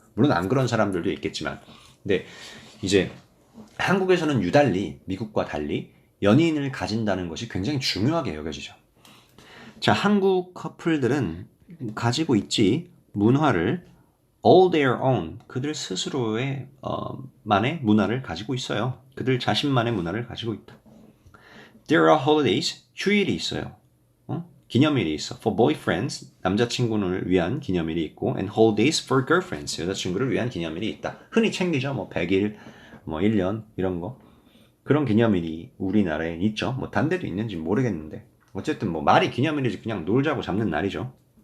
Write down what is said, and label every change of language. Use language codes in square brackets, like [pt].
[ko] 물론 안 그런 사람들도 있겠지만. 근데 이제 한국에서는 유달리 미국과 달리 연인을 가진다는 것이 굉장히 중요하게 여겨지죠. 자, 한국 커플들은 가지고 있지 문화를 [en] all their own [ko] 그들 스스로의 만의 문화를 가지고 있어요. 그들 자신만의 문화를 가지고 있다. [en] There are holidays [ko] 휴일이 있어요. 기념일이 있어. [en] For boyfriends [ko] 남자친구를 위한 기념일이 있고 [en] and holidays for girlfriends [ko] 여자친구를 위한 기념일이 있다. 흔히 챙기죠. 뭐 100일, 뭐 1년 이런 거. 그런 기념일이 우리나라에 있죠. 뭐 단 데도 있는지 모르겠는데 어쨌든 뭐 말이 기념일이지 그냥 놀자고 잡는 날이죠.